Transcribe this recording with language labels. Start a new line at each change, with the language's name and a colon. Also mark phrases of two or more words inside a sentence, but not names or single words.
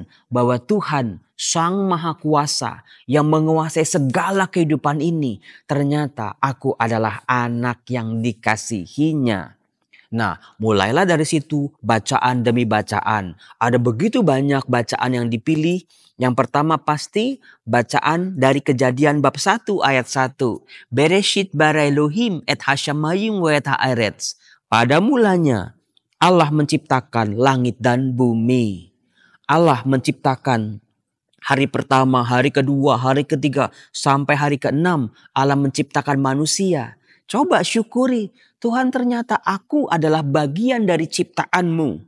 Indonesian: Bahwa Tuhan Sang Maha Kuasa yang menguasai segala kehidupan ini. Ternyata aku adalah anak yang dikasihinya. Nah, mulailah dari situ bacaan demi bacaan. Ada begitu banyak bacaan yang dipilih. Yang pertama pasti bacaan dari Kejadian bab 1 ayat 1.
Hebrew: בראשית ברא אלהים את השמים ואת הארץ.
Indonesian: Pada mulanya Allah menciptakan langit dan bumi. Allah menciptakan hari pertama, hari kedua, hari ketiga, sampai hari keenam Allah menciptakan manusia. Coba syukuri, Tuhan ternyata aku adalah bagian dari ciptaan-Mu.